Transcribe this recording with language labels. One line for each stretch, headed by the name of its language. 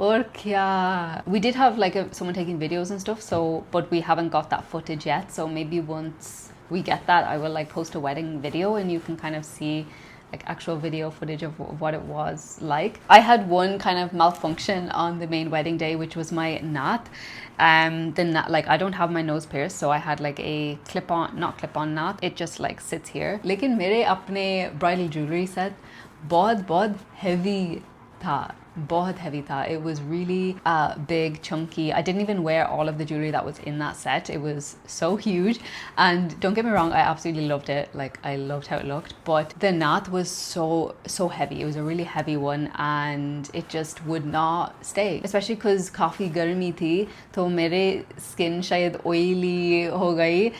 Hindi: और क्या,
English: we did have like someone taking videos and stuff, so but we haven't got that footage yet, so maybe once we get that, I will like post a wedding video and you can kind of see like actual video footage of what it was like. I had one kind of malfunction on the main wedding day, which was my knot. Like I don't have my nose pierced, so I had like a not clip-on knot. It just like sits here.
Hindi: लेकिन मेरे अपने bridal jewelry set बहुत heavy था. बहुत heavy tha.
English: It was really big, chunky. I didn't even wear all of the jewelry that was in that set. It was so huge, and don't get me wrong, I absolutely loved it. Like I loved how it looked, but the knot was so heavy. It was a really heavy one, and it just would not stay, especially because
Hindi: काफी गर्मी थी, तो मेरे skin शायद oily हो गई.